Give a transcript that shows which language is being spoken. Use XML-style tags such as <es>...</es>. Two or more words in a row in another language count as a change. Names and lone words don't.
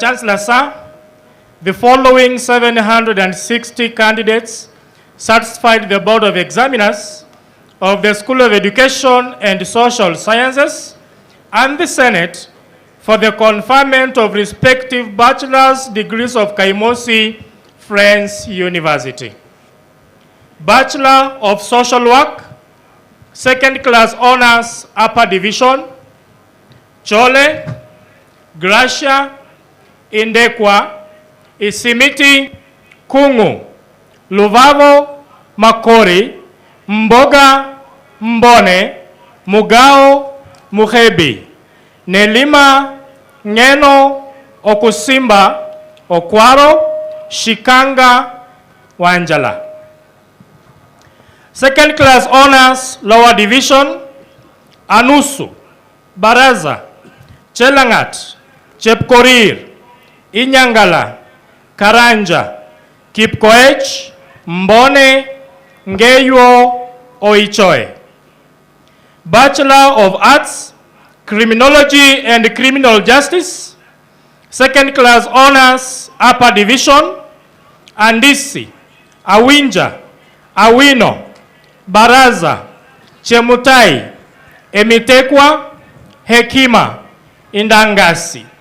<en>Chancellor, sir, the following 760 candidates satisfied the Board of Examiners of the School of Education and Social Sciences and the Senate for the conferment of respective bachelor's degrees of Kaimosi Friends University. Bachelor of Social Work, Second Class Honors, Upper Division, Chole, Gracia, Indekwa, Isimiti, Kungu, Luvavo, Makori, Mboga, Mbone, Mugao, Muhebi, Nelima, Ngeno, Okusimba, Okwaro, Shikanga, Wanjala. Second Class Honors, Lower Division, Anusu, Baraza, Chelangat, Chepkorir, Inyangala, Karanja, Kipkoech, Mbone, Ngeyo, Oichoe. Bachelor of Arts, Criminology and Criminal Justice, Second Class Honors, Upper Division, Andisi, Awinja, Awino, Baraza, Chemutai, Emitekwa, Hekima, Indangasi,</en>